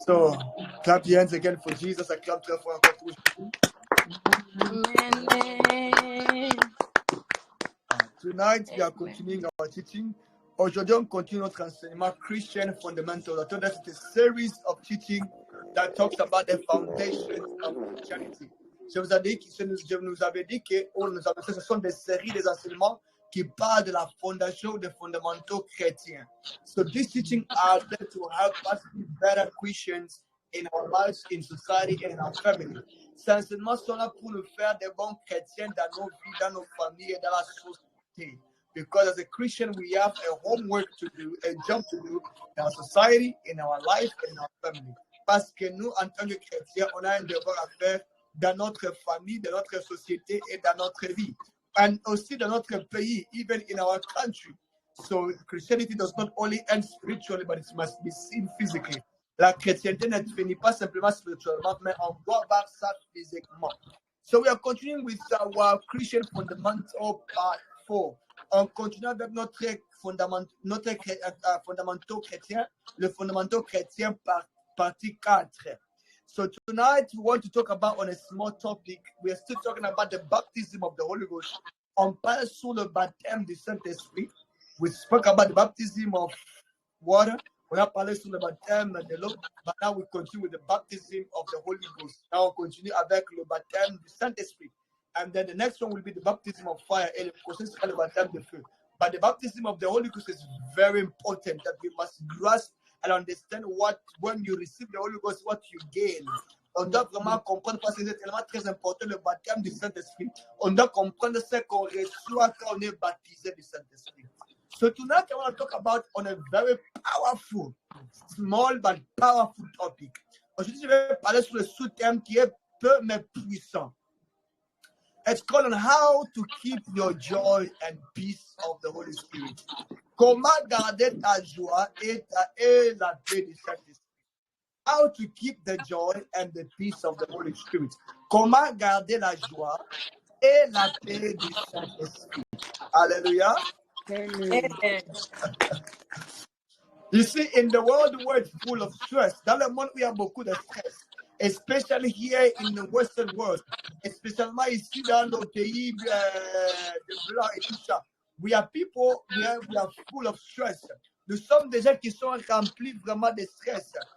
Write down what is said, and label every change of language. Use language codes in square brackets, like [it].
[en] So, clap your hands again for Jesus. I clap for our contribution. Amen. Tonight, we are continuing our teaching. [fr] Aujourd'hui, on continue notre enseignement Christian Fundamental. [en] So that's a series of teaching that talks about the foundations of Christianity. [fr] Je nous avais dit que ce sont des séries des enseignements qui parlent de la fondation des fondamentaux chrétiens. [en] So these teachings are there to help us be better Christians in our lives, in society, and in our family. [fr] Ces enseignements sont là pour nous faire des bons chrétiens dans nos vies, dans nos familles et dans la société. [en] Because as a Christian, we have a homework to do, a job to do in our society, in our life, and in our family. [fr] Parce que nous, en tant que chrétiens, on a un devoir à faire dans notre famille, dans notre société et dans notre vie. [en] And [fr] aussi dans notre pays, [en] even in our country. So Christianity does not only end spiritually, but it must be seen physically. [fr] La chrétienté ne finit pas simplement spirituellement, mais on doit voir ça physiquement. [en] So we are continuing with our Christian Fundamental Part 4. [fr] On continue avec notre fondamentaux chrétien, le fondamentaux chrétien partie 4. [en] So tonight we want to talk about on a small topic. We are still talking about the baptism of the Holy Ghost. [fr] On parle sur le baptême du Saint-Esprit. [en] We spoke about the baptism of water. [fr] On a parlé sur le baptême de l'eau. [en] But now we continue with the baptism of the Holy Ghost. [fr] Now on continue avec le baptême du Saint-Esprit. [en] And then the next one will be the baptism of fire. [fr] Et le prochain sera le baptême de feu. [en] But the baptism of the Holy Ghost is very important, that we must grasp and understand what, when you receive the Holy Ghost, what you gain. [fr] On doit vraiment comprendre, parce que c'est tellement très important, le baptême du Saint-Esprit. On doit comprendre ce qu'on reçoit quand on est baptisé du Saint-Esprit. [en] So tonight I want to talk about on a very powerful, small but powerful topic. [fr] Aujourd'hui, je vais parler sur le sous-thème qui est peu mais puissant. [en] It's called on how to keep your joy and peace of the Holy Spirit. [fr] Comment garder ta joie et la paix du Saint-Esprit. [en] How to keep the joy and the peace of the Holy Spirit. [fr] Comment garder la joie et la paix du Saint-Esprit. Hallelujah. Amen. [en] You see, in the world, the world full of stress. [fr] Dans le monde, il y a beaucoup de stress. [en] Especially here in the Western world. [fr] Especially ici dans nos pays de blanc et tout ça. [en] We are people, we are full of stress. [fr] Nous sommes des gens qui sont remplis vraiment de stress.